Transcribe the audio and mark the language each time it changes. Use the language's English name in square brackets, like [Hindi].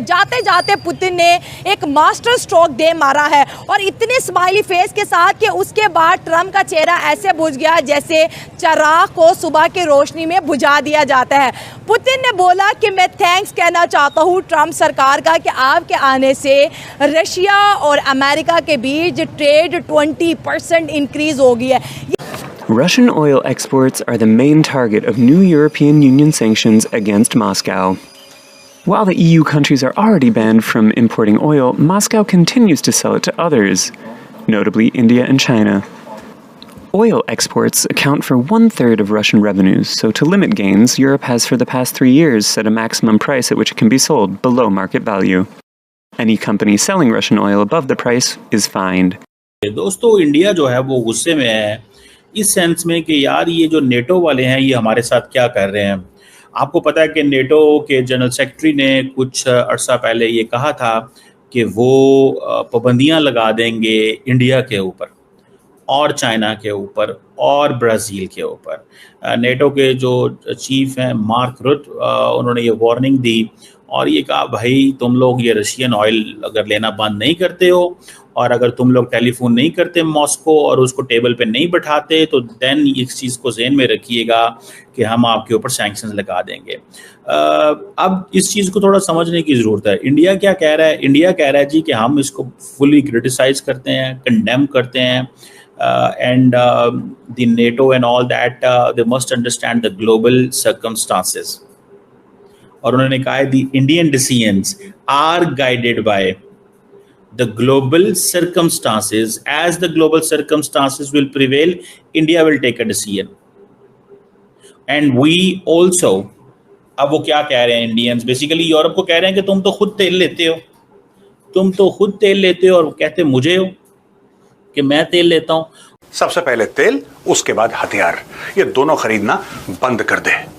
[Hindi] जाते जाते पुतिन ने एक मास्टर स्ट्रोक दे मारा है और इतने स्माइली फेस के साथ कि उसके बाद ट्रम्प का चेहरा ऐसे बुझ गया जैसे चिराग को सुबह की रोशनी में बुझा दिया जाता है। पुतिन ने बोला कि मैं थैंक्स कहना चाहता हूँ ट्रम्प सरकार का कि आपके आने से रशिया और अमेरिका के बीच ट्रेड 20% इंक्रीज हो गई है। [English] Russian oil exports are the main target of new European Union sanctions against Moscow. While the EU countries are already banned from importing oil, Moscow continues to sell it to others, notably India and China. Oil exports account for 1/3 of Russian revenues, so to limit gains, Europe has for the past 3 years set a maximum price at which it can be sold below market value. Any company selling Russian oil above the price is fined. [Hindi] दोस्तों India जो है वो गुस्से में है इस sense में कि यार ये जो नेटो वाले हैं ये हमारे साथ क्या कर रहे हैं। आपको पता है कि नेटो के जनरल सेक्रेटरी ने कुछ अरसा पहले ये कहा था कि वो पाबंदियां लगा देंगे इंडिया के ऊपर और चाइना के ऊपर और ब्राज़ील के ऊपर। नेटो के जो चीफ हैं मार्क रुट, उन्होंने ये वार्निंग दी और ये कहा भाई तुम लोग ये रशियन ऑयल अगर लेना बंद नहीं करते हो और अगर तुम लोग टेलीफोन नहीं करते मॉस्को और उसको टेबल पे नहीं बैठाते तो देन इस चीज़ को ज़हन में रखिएगा कि हम आपके ऊपर सैंक्शंस लगा देंगे। अब इस चीज़ को थोड़ा समझने की ज़रूरत है। इंडिया क्या कह रहा है? इंडिया कह रहा है जी कि हम इसको फुली क्रिटिसाइज करते हैं, [English] Condemn करते हैं and the NATO and all that, they must understand the global circumstances. [Hindi] और उन्होंने कहा है [English] the Indian decisions are guided by the global circumstances. As the global circumstances will prevail, India will take a decision. And we also, [Hindi] अब वो क्या कह रहे हैं इंडियंस? बेसिकली यूरोप को कह रहे हैं कि तुम तो खुद तेल लेते हो, तुम तो खुद तेल लेते हो और कहते मुझे हो कि मैं तेल लेता हूं। सबसे पहले तेल, उसके बाद हथियार, ये दोनों खरीदना बंद कर दे।